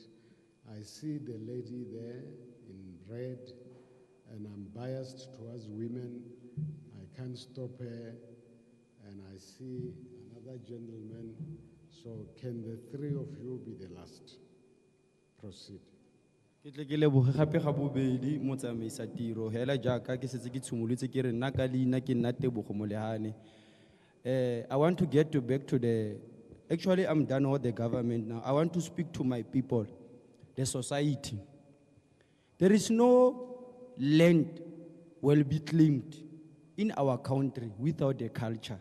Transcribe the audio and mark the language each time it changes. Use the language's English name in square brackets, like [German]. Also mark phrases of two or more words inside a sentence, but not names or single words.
[English] I see the lady there in red, and I'm biased towards women. I can't stop her, and I see another gentleman. So can the three of you be the last? Proceed. [Tswana] Ke tle ke leboge gape ga bobedi motsamaisa tiro hela jaaka ke setse ke tshimolotse ke re nna ka leina ke nna Tebogo Molehane. [English] I want to get back to actually I'm done with the government now. I want to speak to my people, the society. There is no land will be claimed in our country without the culture.